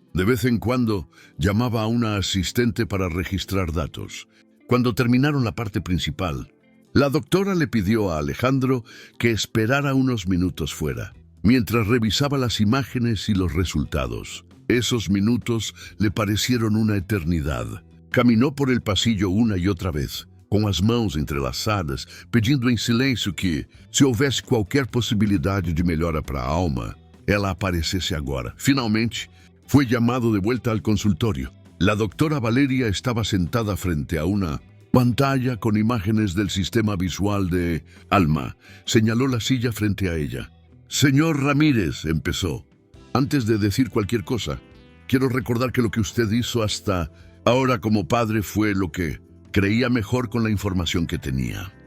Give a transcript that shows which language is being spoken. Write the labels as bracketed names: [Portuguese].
[Spanish] De vez en cuando llamaba a una asistente para registrar datos. Cuando terminaron la parte principal, la doctora le pidió a Alejandro que esperara unos minutos fuera, mientras revisaba las imágenes y los resultados. Esos minutos le parecieron una eternidad. Caminó por el pasillo una y otra vez, [Portuguese] com as mãos entrelaçadas, pedindo em silêncio que, se houvesse qualquer possibilidade de melhora para a Alma, ela aparecesse agora. [Spanish] Finalmente, fue llamado de vuelta al consultorio. La doctora Valeria estaba sentada frente a una pantalla con imágenes del sistema visual de Alma. Señaló la silla frente a ella. «Señor Ramírez», empezó. «Antes de decir cualquier cosa, quiero recordar que lo que usted hizo hasta ahora como padre fue lo que creía mejor con la información que tenía.